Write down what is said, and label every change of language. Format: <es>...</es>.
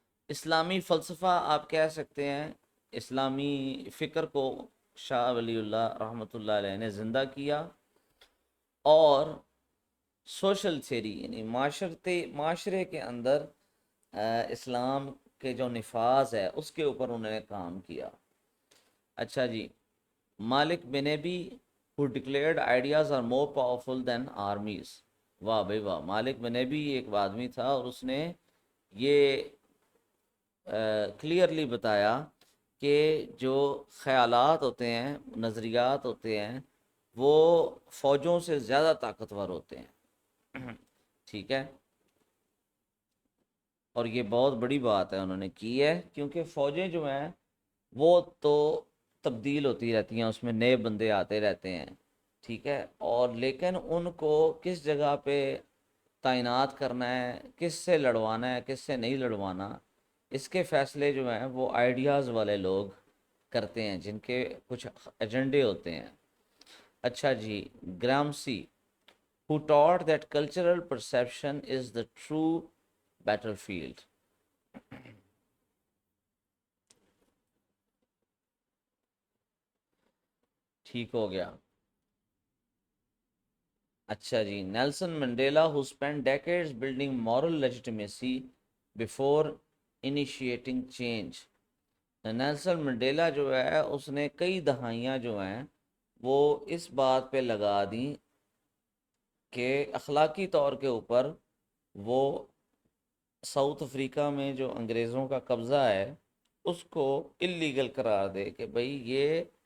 <ur>اسلامی فلسفہ آپ کہہ سکتے ہیں، اسلامی فکر کو شاہ ولی اللہ رحمۃ اللہ علیہ نے زندہ کیا، اور سوشل تھیوری یعنی معاشرے کے اندر اسلام کے جو نفاذ ہے اس کے اوپر انہوں نے کام کیا. اچھا جی،</ur> <en>Malek Bennabi who declared ideas are more powerful than armies.</en> <ur>واہ بھائی واہ، مالک بنیبی ایک آدمی تھا اور اس نے یہ کلیئرلی بتایا کہ جو خیالات ہوتے ہیں، نظریات ہوتے ہیں، وہ فوجوں سے زیادہ طاقتور ہوتے ہیں. ٹھیک ہے، اور یہ بہت بڑی بات ہے انہوں نے کی ہے، کیونکہ فوجیں جو ہیں وہ تو تبدیل ہوتی رہتی ہیں، اس میں نئے بندے آتے رہتے ہیں. ٹھیک ہے، اور لیکن ان کو کس جگہ پہ تعینات کرنا ہے، کس سے لڑوانا ہے، کس سے نہیں لڑوانا، اس کے فیصلے جو ہیں وہ آئیڈیاز والے لوگ کرتے ہیں جن کے کچھ ایجنڈے ہوتے ہیں. اچھا جی،</ur> <en>Gramsci who taught that cultural perception is the true battlefield.</en> <ur>ٹھیک ہو گیا. اچھا جی،</ur> <en>Nelson Mandela who spent decades building moral legitimacy before initiating change.</en> <ur>Nelson Mandela جو ہے اس نے کئی دہائیاں جو ہیں وہ اس بات پہ لگا دیں کہ اخلاقی طور کے اوپر وہ ساؤتھ افریقہ میں جو انگریزوں کا قبضہ ہے اس کو اللیگل قرار دے کہ بھئی یہ</ur>